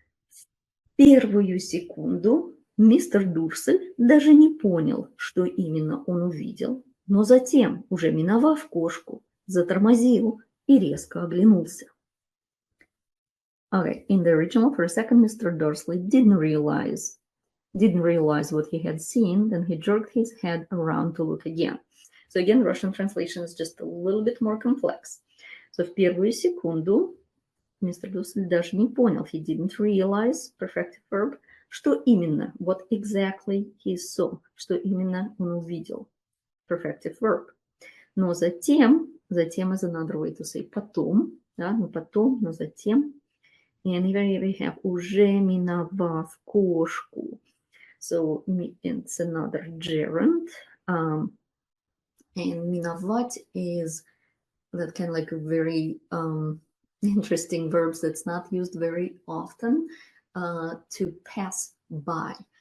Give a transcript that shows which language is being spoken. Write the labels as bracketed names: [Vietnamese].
[Russian] В первую секунду мистер Дурсель даже не понял, что именно он увидел. Но затем, уже миновав кошку, затормозил и резко оглянулся. [English] Okay, in the original, for a second, Mr. Dursley didn't realize what he had seen, then he jerked his head around to look again. So again, Russian translation is just a little bit more complex. So [Russian] в первую секунду Mr. [English] Dursley [Russian] даже не понял, [English] he didn't realize, perfective verb, [Russian] что именно, [English] what exactly he saw, [Russian] что именно он увидел. [English] Perfective verb. [Russian] Но затем [English] is another way to say [Russian] потом, да, не потом, но затем. [English] And here we have [Russian] уже миновав кошку. [English] So it's another gerund. And миновать is that kind of like a very interesting verbs that's not used very often, to pass by.